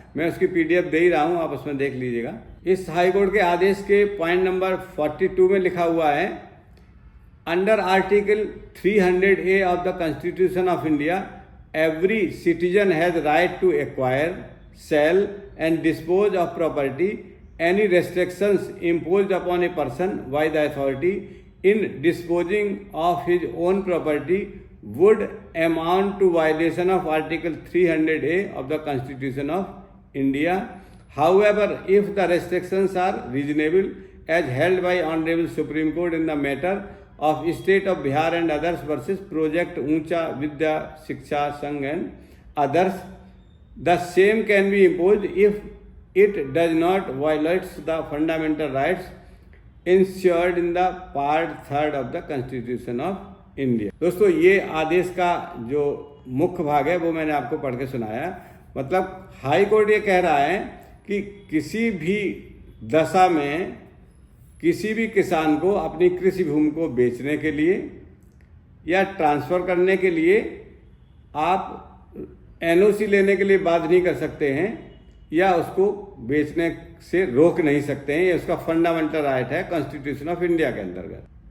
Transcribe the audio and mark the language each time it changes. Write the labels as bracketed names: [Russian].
[Hindi] मैं उसकी PDF दे ही रहा हूँ, आप उसमें देख लीजिएगा। इस हाईकोर्ट के आदेश के पॉइंट नंबर 42 में लिखा हुआ है, [English] Under article 300A of the constitution of India every citizen has right to acquire, sell and dispose of property. Any restrictions imposed upon a person by the authority in disposing of his own property would amount to violation of Article 300A of the Constitution of India. However, if the restrictions are reasonable as held by Honorable Supreme Court in the matter of State of Bihar and others versus Project Uncha Vidya Shiksha Sangh and others, the same can be imposed if it does not violate the fundamental rights insured in the part 3 of the constitution of India. [Hindi] दोस्तों, ये आदेश का जो मुख्य भाग है वो मैंने आपको पढ़ के सुनाया। मतलब हाई कोर्ट ये कह रहा है कि किसी भी दशा में किसी भी किसान को अपनी कृषि भूमि को बेचने के लिए या ट्रांसफ़र करने के लिए आप NOC लेने के लिए बाध्य नहीं कर सकते हैं या उसको बेचने से रोक नहीं सकते हैं। ये उसका फंडामेंटल राइट है कॉन्स्टिट्यूशन ऑफ इंडिया के अंतर्गत।